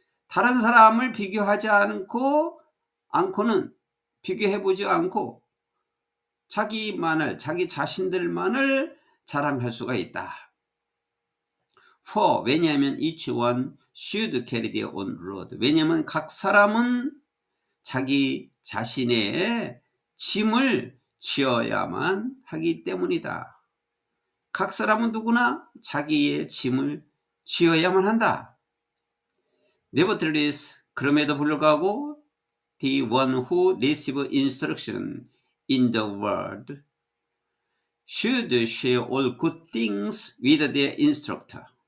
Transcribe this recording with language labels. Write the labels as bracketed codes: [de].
[ko] 다른 사람을 비교하지 않고는 비교해 보지 않고 자기 자신들만을 자랑할 수가 있다. 왜냐하면 [en] each one should carry their own load. [ko] 왜냐하면 각 사람은 자기 자신의 짐을 지어야만 하기 때문이다. 각 사람은 누구나 자기의 짐을 지어야만 한다. [en] Nevertheless, [ko] 그럼에도 불구하고 [en] the one who receives instruction in the word should share all good things with their instructor.